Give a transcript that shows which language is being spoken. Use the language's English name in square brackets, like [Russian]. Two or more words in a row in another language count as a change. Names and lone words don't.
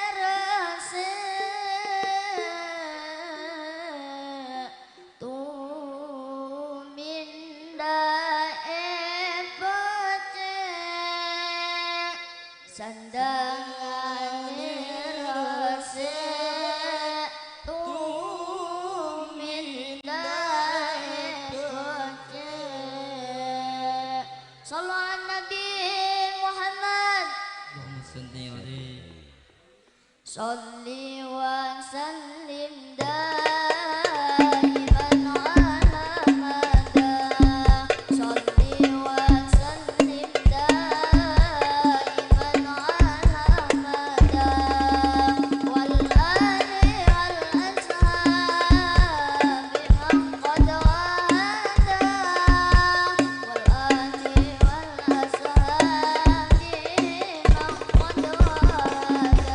[Javanese] resik tumindae bocah sandangane resik tumindae bocah. [Arabic] صلى الله على نبي محمد. صل وسلم دائما على مدى. صل وسلم دائما على مدى. والآل والأصحاب من قد وحدا. والآل والأصحاب من قد وحدا.